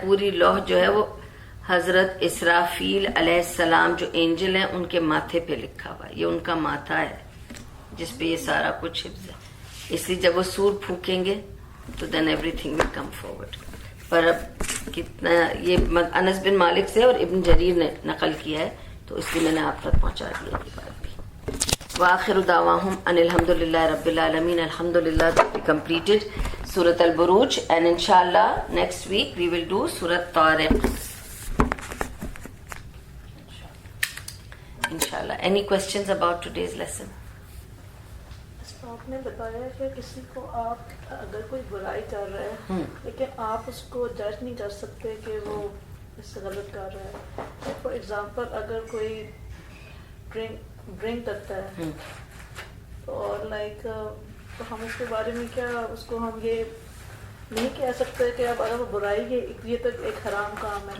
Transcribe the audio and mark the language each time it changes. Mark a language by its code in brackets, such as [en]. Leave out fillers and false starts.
[ur] پوری لوح جو ہے وہ حضرت اسرافیل علیہ السلام جو اینجل ہیں ان کے ماتھے پہ لکھا ہوا ہے. یہ ان کا ماتھا ہے جس پہ یہ سارا کچھ حفظ ہے. اس لیے جب وہ سور پھونکیں گے تو [en] Then everything will come forward. [ur] پر اب کتنا یہ انس بن مالک سے اور ابن جریر نے نقل کیا ہے تو اس لیے میں نے آپ تک پہنچا دیا یہ بات بھی. [ar] وآخر دعواہم ان الحمدللہ رب العالمین. [en] الحمدللہ that we completed سورۃ البروج and inshallah next week we will do سورۃ طارق inshallah. Any questions about today's lesson? [ur] آپ نے بتایا کہ کسی کو آپ اگر کوئی برائی کر رہا ہے لیکن آپ اس کو جج نہیں کر سکتے کہ وہ اس سے غلط کر رہا ہے. [en] for example [ur] اگر کوئی ڈرنک کرتا ہے اور لائک تو ہم اس کے بارے میں کیا اس کو ہم یہ نہیں کہہ سکتے کہ اب اگر وہ برائی ہے یہ تو ایک حرام کام ہے.